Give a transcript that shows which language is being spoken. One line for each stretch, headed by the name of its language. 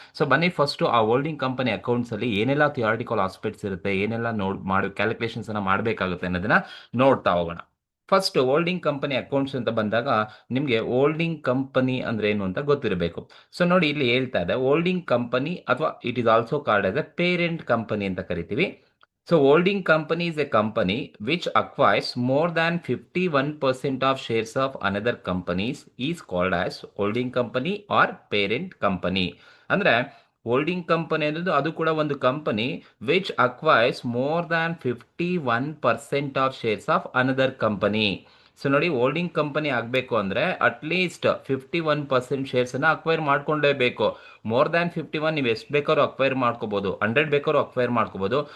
Kannada: So ಬನ್ನಿ first ಆ holding company accounts ಅಲ್ಲಿ ಏನೆಲ್ಲ ಥಿಯಾರಿಟಿಕಲ್ ಆಸ್ಪೆಕ್ಟ್ಸ್ ಇರುತ್ತೆ, ಏನೆಲ್ಲ ಕ್ಯಾಲ್ಕುಲೇಷನ್ಸ್ ಅನ್ನ ಮಾಡಬೇಕಾಗುತ್ತೆ ಅನ್ನೋದನ್ನ ನೋಡ್ತಾ ಹೋಗೋಣ. ಫಸ್ಟ್ ಹೋಲ್ಡಿಂಗ್ ಕಂಪನಿ ಅಕೌಂಟ್ಸ್ ಅಂತ ಬಂದಾಗ ನಿಮಗೆ ಹೋಲ್ಡಿಂಗ್ ಕಂಪನಿ ಅಂದ್ರೆ ಏನು ಅಂತ ಗೊತ್ತಿರಬೇಕು. ಸೊ ನೋಡಿ, ಇಲ್ಲಿ ಹೇಳ್ತಾ ಇದೆ
English: holding company ಅಥವಾ it is also called as a parent company
Kannada: ಅಂತ ಕರಿತೀವಿ.
English: So holding company is a company which acquires more than 51% of shares of another companies is called as holding company or parent company.
Kannada: ಅಂದ್ರೆ holding company ಅನ್ನೋದು ಅದು ಕೂಡ ಒಂದು company
English: Which acquires more than 51% of shares of another company.
Kannada: So ನೋಡಿ, holding company ಆಗಬೇಕು ಅಂದರೆ at least 51% ಶೇರ್ಸನ್ನು acquire ಮಾಡ್ಕೊಂಡೇಬೇಕು. More than 51 ನೀವು ಎಷ್ಟು ಬೇಕಾದ್ರೂ ಅಕ್ವೈರ್ ಮಾಡ್ಕೋಬೋದು, 100 ಬೇಕಾದ್ರೂ ಅಕ್ವೈರ್ ಮಾಡ್ಕೋಬೋದು.